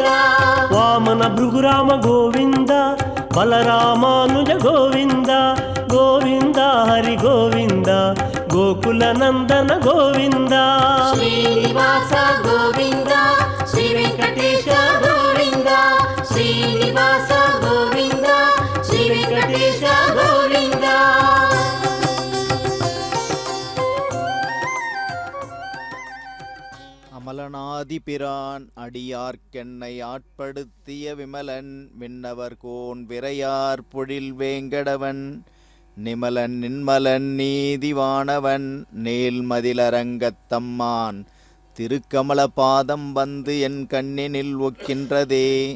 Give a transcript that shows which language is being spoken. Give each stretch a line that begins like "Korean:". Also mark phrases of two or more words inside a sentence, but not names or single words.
Kannada: ವಾಮನ ಭೃಗುರಾಮ ಗೋವಿಂದ ಬಲರಾಮಾನುಜ ಗೋವಿಂದ ಗೋವಿಂದ ಹರಿ ಗೋವಿಂದ ಗೋಕುಲ ನಂದನ ಗೋವಿಂದ ಶ್ರೀನಿವಾಸ ಗೋವಿಂದ ಶ್ರೀ ವೆಂಕಟೇಶ ಗೋವಿಂದ ಶ್ರೀನಿವಾಸ ಗೋವಿಂದ ಶ್ರೀ ವೆಂಕಟೇಶ ಗೋವಿಂದ
Tamil: அமலனாதிபிரான் அடியார்க்கென்னை ஆட்படுத்திய விமலன் விண்ணவர் கோன் விரையார் பொழில் வேங்கடவன் நிமலன் நின்மலன் நீதிவானவன் நேல்மதிலரங்கத்தம்மான் திருக்கமல பாதம் வந்து என் கண்ணினில் ஒக்கின்றதே.